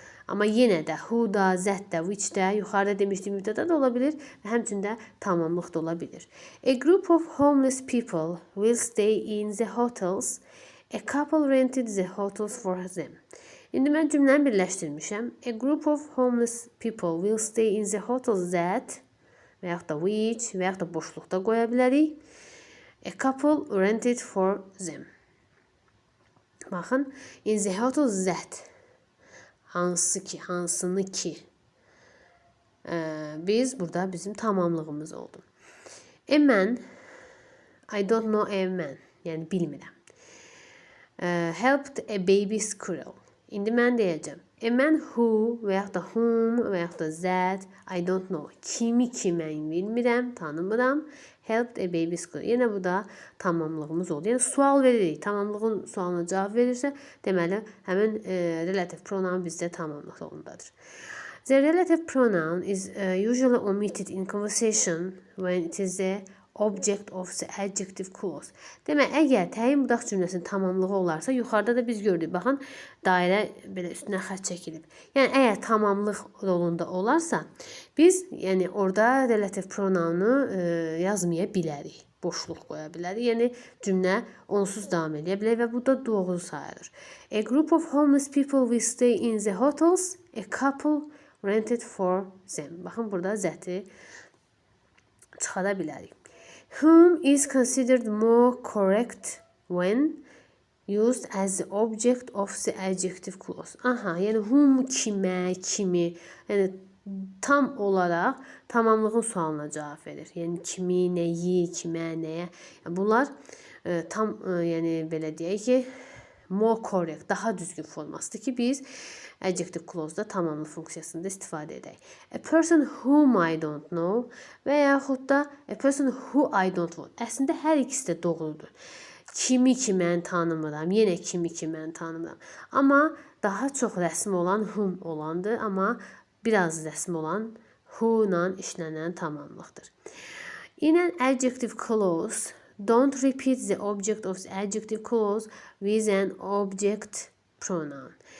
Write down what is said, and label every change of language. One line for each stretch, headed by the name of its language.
Azerbaijani: Amma yenə də who da, that da, which də yuxarıda demişdiyim mübtəda da ola bilir və həmçində tamamlıq da ola bilir.
English: A group of homeless people will stay in the hotels. A couple rented the hotels for them.
Azerbaijani: İndi mən cümləni birləşdirmişəm.
English: A group of homeless people will stay in the hotels
Azerbaijani: that və yaxud da which və yaxud da boşluqda qoya bilərik.
English: A couple rented for them.
Azerbaijani: Baxın,
English: in the hotels that
Azerbaijani: hansı ki, hansını ki biz burada bizim tamamlığımız oldu.
English: A man, I don't know a man,
Azerbaijani: yəni bilmirəm.
English: Helped a baby squirrel.
Azerbaijani: İndi mən deyəcəm.
English: A man who
Azerbaijani: və yaxud da
English: whom və yaxud da that, I don't know.
Azerbaijani: Kimi ki mən bilmirəm, tanımıram.
English: Helped a baby squirrel.
Azerbaijani: Yenə bu da tamamlığımız oldu. Yəni sual veririk. Tamamlığın sualına cavab verirsə, deməli həmin relative pronoun bizdə tamamlıq rolundadır.
English: The relative pronoun is usually omitted in conversation when it is the object of the adjective clause.
Azerbaijani: Demək, əgər təyin budaq cümləsinin tamamlığı olarsa, yuxarıda da biz gördük. Baxın, dairə belə üstünə xətt çəkilib. Yəni, əgər tamamlıq rolunda olarsa, biz yəni orada relative pronounu yazmaya bilərik. Boşluq qoya bilərik. Yəni, cümlə onsuz davam edə bilər və bu da doğru sayılır.
English: A group of homeless people will stay in the hotels. A couple rented for them.
Azerbaijani: Baxın, burada zəti çıxara bilərik.
English: Whom is considered more correct when used as the object of the adjective clause.
Azerbaijani: Aha, yəni whom kimə, kimi, yəni tam olaraq tamamlığın sualına cavab verir. Yəni kimi, nəyi, kimə, nəyə. Bunlar tam, yəni belə deyək ki,
English: more correct,
Azerbaijani: daha düzgün formasıdır ki, biz adjective clause-da tamamlıq funksiyasında istifadə edək.
English: A person whom I don't know
Azerbaijani: və yaxud da
English: a person who I don't know.
Azerbaijani: Əslində hər ikisi də doğrudur. Kimi ki mən tanımıram, yenə kimi ki mən tanımıram. Amma daha çox rəsm olan whom olandır, amma biraz rəsm olan who ilə işlənən tamamlıqdır.
English: In an adjective clause, don't repeat the object of the adjective clause with an object pronoun.